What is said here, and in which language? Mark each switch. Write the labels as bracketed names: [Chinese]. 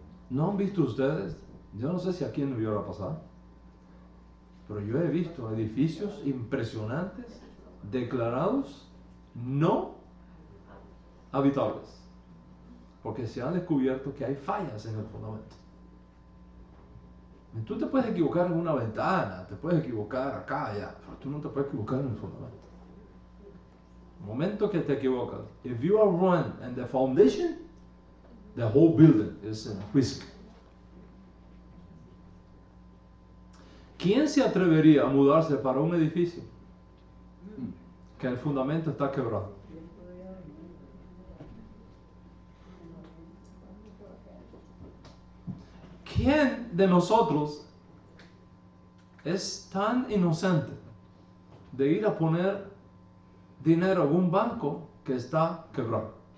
[Spanish] ¿No han visto ustedes? Yo no sé si aquí en Nueva York ha pasado, pero yo he visto edificios impresionantes declarados no habitables, porque se ha descubierto que hay fallas en el fundamento. Tú te puedes equivocar en una ventana, te puedes equivocar acá, allá, pero tú no te puedes equivocar en el fundamento. El momento que te equivocas, [English] if you are wrong in the foundation, the whole building is in risk. [Spanish] ¿Quién se atrevería a mudarse para un edificio que el fundamento está quebrado? ¿Quién de nosotros es tan inocente de ir a poner dinero en un banco que está quebrado?